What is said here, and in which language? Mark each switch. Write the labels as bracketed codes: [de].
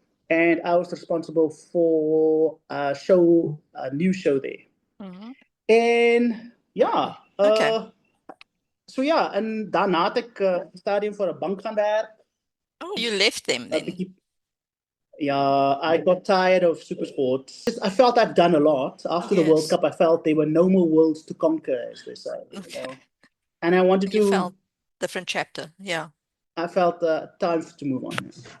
[en] And I was responsible for a new show there. And yeah, Okay. [af] so yeah, en daarna het ek stadium vir 'n bank gaan werk. [en] Oh, you left them then. Yeah, I got tired of SuperSport. I felt I've done a lot. After the World Yes. Cup, I felt there were no more worlds to conquer, as they say. Okay. You know? And I wanted You to. felt different chapter. Yeah. I felt time to move on.